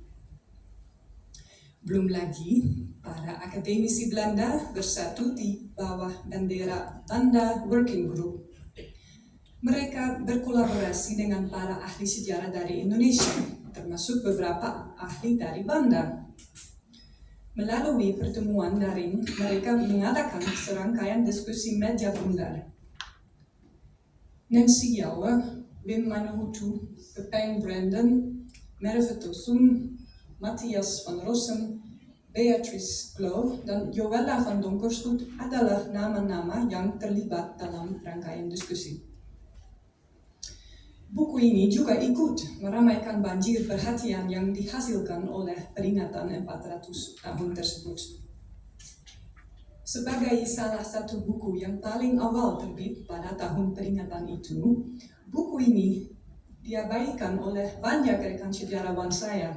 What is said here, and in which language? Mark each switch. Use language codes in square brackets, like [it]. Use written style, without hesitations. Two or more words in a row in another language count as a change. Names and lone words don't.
[id] Belum lagi, para akademisi Belanda bersatu di bawah bendera Banda Working Group. Mereka berkolaborasi dengan para ahli sejarah dari Indonesia, termasuk beberapa ahli dari Banda. Melalui pertemuan daring, mereka mengadakan serangkaian diskusi meja bundar. Nancy Jouwer, Wim Manuhutu, Pepijn Brandon, Merve Tosun, Matthias van Rossum, Beatrice Glow, dan Joella van Donkersgoed adalah nama-nama yang terlibat dalam rangkaian diskusi. Buku ini juga ikut meramaikan banjir perhatian yang dihasilkan oleh peringatan 400 tahun tersebut. Sebagai salah satu buku yang paling awal terbit pada tahun peringatan itu, buku ini diabaikan oleh banyak rekan sejarawan saya.